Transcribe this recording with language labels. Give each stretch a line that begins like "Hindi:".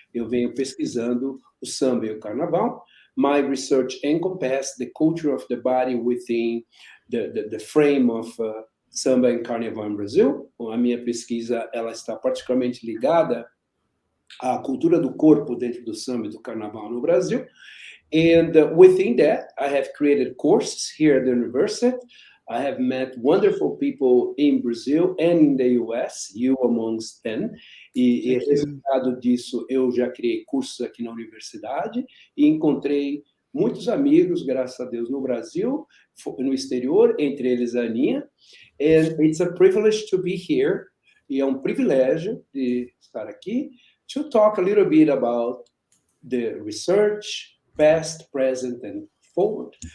Portuguese: Eu venho pesquisando o samba e o carnaval.
English: My research encompasses the culture of the body within the frame of samba and carnival in Brazil.
Portuguese: A minha pesquisa ela está particularmente ligada à cultura do corpo dentro do samba e do carnaval no Brasil.
English: And within that, I have created courses here at the university. I have met wonderful people in Brazil and in the US, you amongst them.
Portuguese: E resultado disso, eu já criei cursos aqui na universidade e encontrei muitos amigos, graças a Deus, no Brasil, no exterior, entre eles a Aninha.
English: And it's a privilege to be here
Portuguese: e é um privilégio de estar aqui
English: to talk a little bit about the research, past, present and forward.